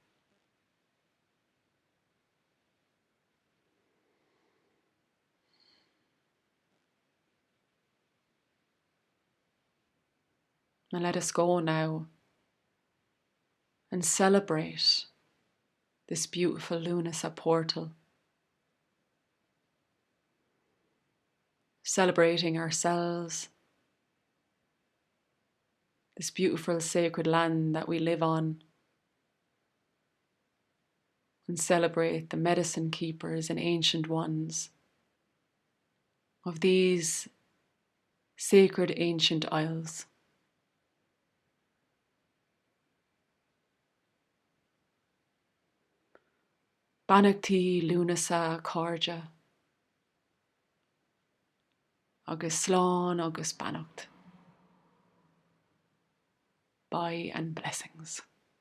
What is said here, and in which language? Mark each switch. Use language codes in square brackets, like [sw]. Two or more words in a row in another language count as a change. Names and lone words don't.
[en] And let us go now and celebrate this beautiful Lughnasadh portal, celebrating ourselves, this beautiful sacred land that we live on, and celebrate the medicine keepers and ancient ones of these sacred ancient isles. [ga] Banachtaí Lughnasadh Carja, agus slán agus Bannacht. [en] Bye and blessings.